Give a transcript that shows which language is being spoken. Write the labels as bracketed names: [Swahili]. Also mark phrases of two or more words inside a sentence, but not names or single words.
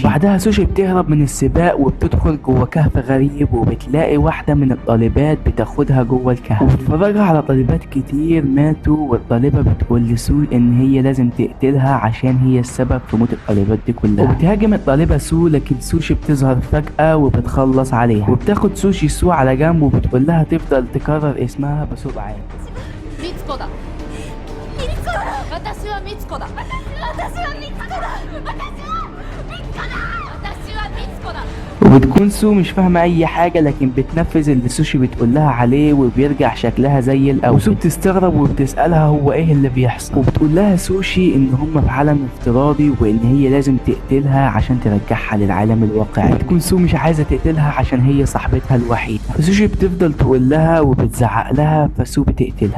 [Arabic] وبعدها سوشي بتهرب من السباق وبتدخل جوه كهف غريب، وبتلاقي واحده من الطالبات بتاخدها جوه الكهف وبتفرجها على طالبات كتير ماتوا، والطالبه بتقول لسو ان هي لازم تقتلها عشان هي السبب في موت الطالبات دي كلها. وبتهاجم الطالبه سو، لكن سوشي بتظهر فجاه وبتخلص عليها، وبتاخد سو على جنب وبتقول لها تفضل تكرر اسمها بصوت عالي. [Japanese] ミツコだ。ミツコだ。私はミツコだ。私はミツコだ。私はミツコだ。 [Arabic] وبتكون سو مش فاهمة أي حاجة، لكن بتنفذ اللي سوشي بتقولها عليه وبيرجع شكلها زي الأول. وسو بتستغرب وبتسألها هو إيه اللي بيحصل، وبتقول لها سوشي إن هما في عالم افتراضي وإن هي لازم تقتلها عشان ترجعها للعالم الواقعي. بتكون سو مش عايزة تقتلها عشان هي صاحبتها الوحيدة، فسوشي بتفضل تقول لها وبتزعق لها، فسو بتقتلها.